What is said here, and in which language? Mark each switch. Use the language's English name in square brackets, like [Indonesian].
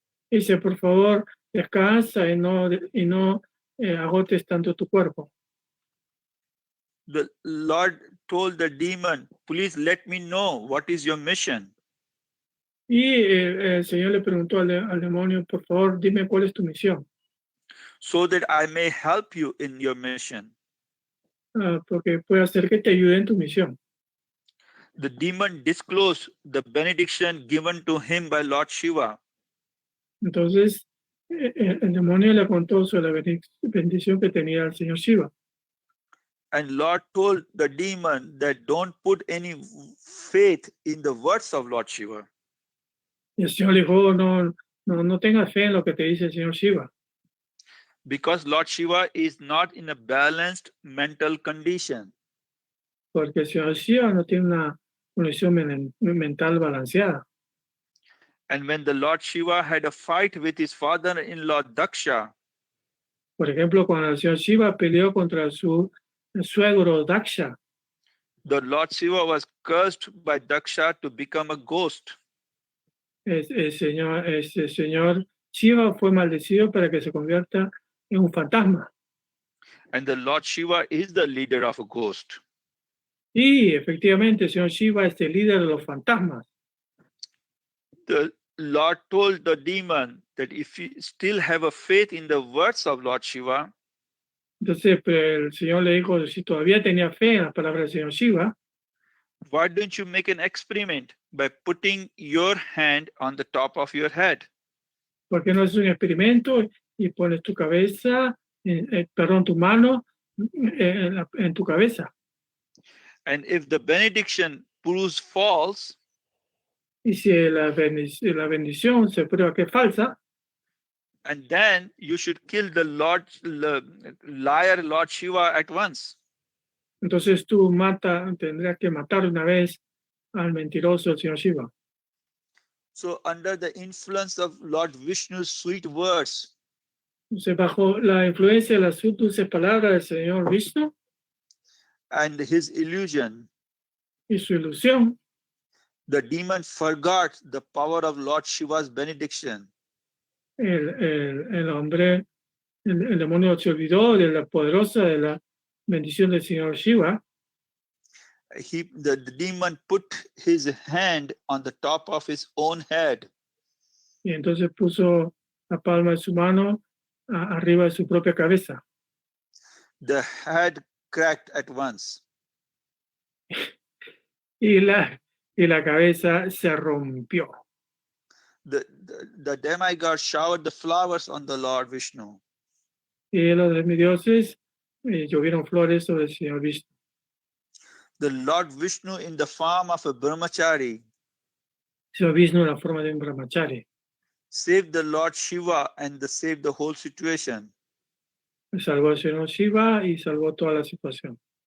[Spanish] Dice, por favor, descansa y no agotes tanto tu cuerpo. [English] The Lord told the demon, please let me know what is your mission. [Spanish] Y el Señor le preguntó al demonio, por favor, dime cuál es tu misión, [English] so that I may help you in your mission. [Spanish] Porque puede hacer que te ayude en tu misión. [English] The demon disclosed the benediction given to him by Lord Shiva. [Spanish] Entonces, el demonio le contó sobre la bendición que tenía el señor Shiva. [English] And Lord told the demon that don't put any faith in the words of Lord Shiva. [Spanish] Y el Señor le dijo, no tengas fe en lo que te dice el señor Shiva. [English] Because Lord Shiva is not in a balanced mental condition. [Spanish] Porque el señor Shiva no tiene una condición mental balanceada. [English] And when the Lord Shiva had a fight with his father-in-law Daksha, [Spanish] Por ejemplo, cuando el señor Shiva peleó contra su suegro Daksha, [English] the Lord Shiva was cursed by Daksha to become a ghost. [Spanish] el señor Shiva fue maldecido para que se convierta en un fantasma. [English] And the Lord Shiva is the leader of a ghost. [Spanish] Y efectivamente el señor Shiva es el líder de los fantasmas. [English] The Lord told the demon that if you still have a faith in the words of Lord Shiva, [Spanish] Entonces el Señor le dijo, si todavía tenía fe en las palabras del señor Shiva, [English] why don't you make an experiment by putting your hand on the top of your head? [Spanish] ¿por qué no haces un experimento y pones tu cabeza, tu mano en tu cabeza? [English] And if the benediction proves false, [Spanish] Y si la bendición se prueba que es falsa, [English] and then you should kill the liar Lord Shiva at once. [Spanish] entonces tú tendrías que matar una vez al mentiroso del señor Shiva. [English] So under the influence of Lord Vishnu's sweet words, [Spanish] Entonces, bajo la influencia de las dulces palabras del señor Vishnu [English] and his illusion, [Spanish] y su ilusión, [English] the demon forgot the power of Lord Shiva's benediction. [Spanish] el demonio se olvidó de la poderosa de la bendición del señor Shiva. [English] The demon put his hand on the top of his own head. [Spanish] Y entonces puso la palma de su mano arriba de su propia cabeza. [English] The head cracked at once. [Spanish] Y la cabeza se rompió. [English] The demigod showered the flowers on the Lord Vishnu. [Spanish] Y los semidioses llovieron flores sobre el señor Vishnu. [English] The Lord Vishnu in the form of a brahmachari [Spanish] Señor Vishnu en la forma de un brahmachari. [English] saved the Lord Shiva and saved the whole situation. [Spanish] Salvó al señor Shiva y salvó toda la situación.